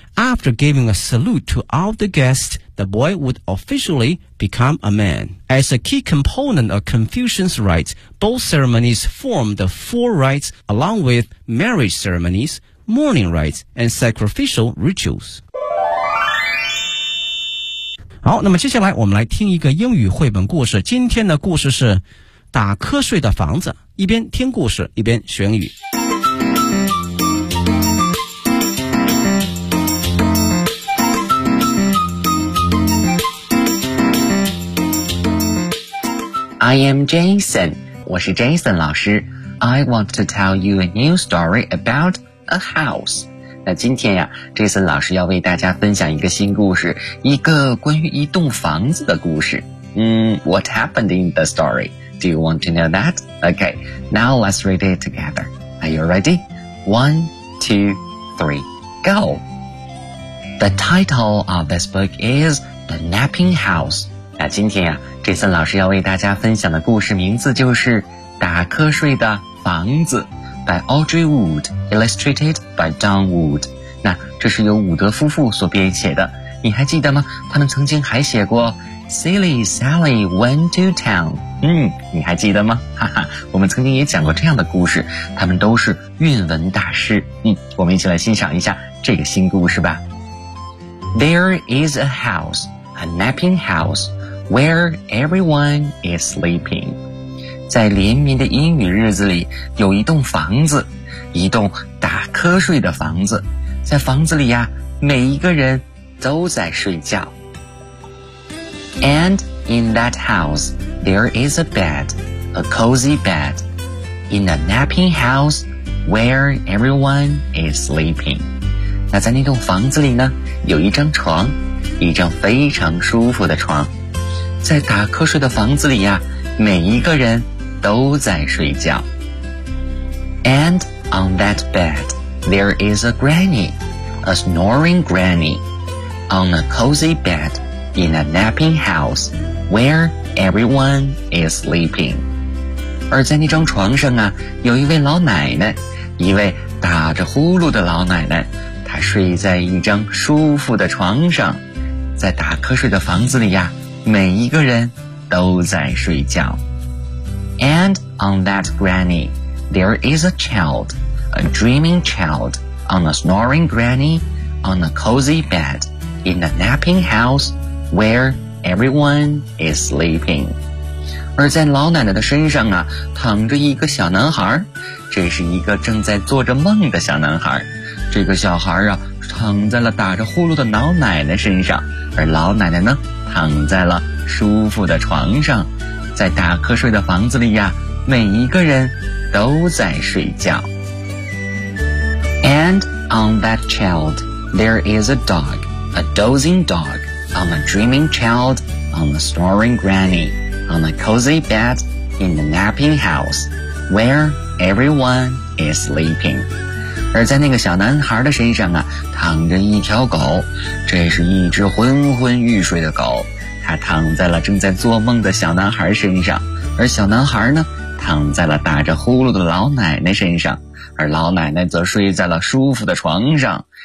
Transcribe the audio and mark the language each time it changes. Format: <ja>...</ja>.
<en>After giving a salute to all the guests, the boy would officially become a man. As a key component of Confucian rites, both ceremonies form the four rites along with marriage ceremonies, mourning rites, and sacrificial rituals.</en> <zh>好，那么接下来我们来听一个英语绘本故事。今天的故事是打瞌睡的房子，一边听故事一边学英语。</zh> <en>I am Jason,</en> <zh>我是 Jason 老师。</zh> <en>I want to tell you a new story about a house.</en> <zh>那今天呀 ,Jason 老师要为大家分享一个新故事，一个关于一栋房子的故事。</zh> <en>What happened in the story? Do you want to know that? Okay, now let's read it together. Are you ready? 1, 2, 3, go! The title of this book is The Napping House.</en> <zh>那今天呀 ,Jason 老师要为大家分享的故事名字就是打瞌睡的房子。</zh> <en>By Audrey Wood, illustrated by Don Wood.</en> <zh>那这是由伍德夫妇所编写的。你还记得吗？他们曾经还写过 Silly Sally Went to Town. 你还记得吗？哈哈，我们曾经也讲过这样的故事。他们都是韵文大师。我们一起来欣赏一下这个新故事吧。</zh> <en>There is a house, a napping house, where everyone is sleeping.</en> <zh>在连绵的阴雨日子里，有一栋房子，一栋打瞌睡的房子。在房子里呀，每一个人都在睡觉。</zh> <en>And in that house, there is a bed, a cozy bed, in a napping house where everyone is sleeping.</en> <zh>那在那栋房子里呢，有一张床，一张非常舒服的床。在打瞌睡的房子里呀，每一个人都在睡觉。</zh> <en>And on that bed, there is a granny, a snoring granny, on a cozy bed in a napping house where everyone is sleeping.</en> <zh>而在那张床上啊，有一位老奶奶，一位打着呼噜的老奶奶，她睡在一张舒服的床上。在打瞌睡的房子里呀，每一个人都在睡觉。</zh> <en>And on that granny, there is a child, a dreaming child, on a snoring granny, on a cozy bed, in a napping house, where everyone is sleeping.</en> <zh>而在老奶奶的身上啊，躺着一个小男孩，这是一个正在做着梦的小男孩。这个小孩啊，躺在了打着呼噜的老奶奶身上，而老奶奶呢，躺在了舒服的床上。在打瞌睡的房子里呀，每一个人都在睡觉。</zh> <en>And on that child, there is a dog, a dozing dog, on a dreaming child, on a snoring granny, on a cozy bed in the napping house, where everyone is sleeping.</en> <zh>而在那个小男孩的身上啊，躺着一条狗，这是一只昏昏欲睡的狗。他躺在了正在做梦的小男孩身上，而小男孩呢，躺在了打着呼噜的老奶奶身上，而老奶奶则睡在了舒服的床上。</zh>